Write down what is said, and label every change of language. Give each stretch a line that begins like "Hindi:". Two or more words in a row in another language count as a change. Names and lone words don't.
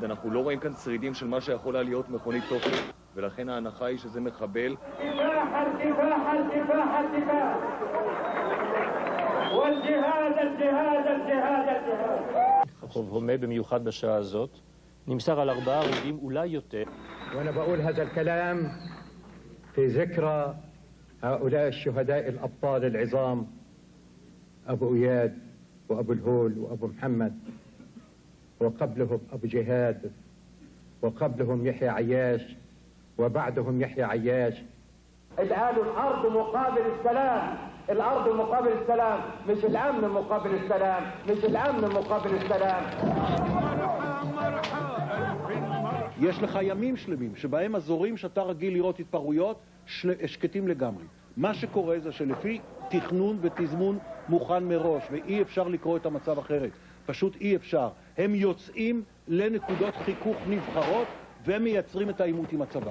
Hebrew: אנחנו לא רואים כאן שרידים של מה שיכולה להיות מכונית תופת, ולכן ההנחה היא שזה מחבל. רחוב הומה במיוחד בשעה הזאת, נמסר על 4 הרוגים, אולי יותר.
Arabic: ואני בقول هذا الكلام في ذكرى هؤلاء الشهداء الأبطال العظام أبو إياد وأبو الهول وأبو محمد وقبلهم أبو جهاد وقبلهم يحيى عياش وبعدهم يحيى عياش. الآن الأرض مقابل السلام، الأرض مقابل السلام، مش الأمن مقابل السلام، مش الأمن مقابل السلام.
Hebrew: יש לך ימים שלמים שבהם אזורים שאתה רגיל לראות התפרעויות שקטים לגמרי. מה שקורה זה שלפי תכנון ותזמון מוכן מראש, ואי אפשר לקרוא את המצב אחרת. פשוט אי אפשר. הם יוצאים לנקודות חיכוך נבחרות ומייצרים את העימות עם הצבא.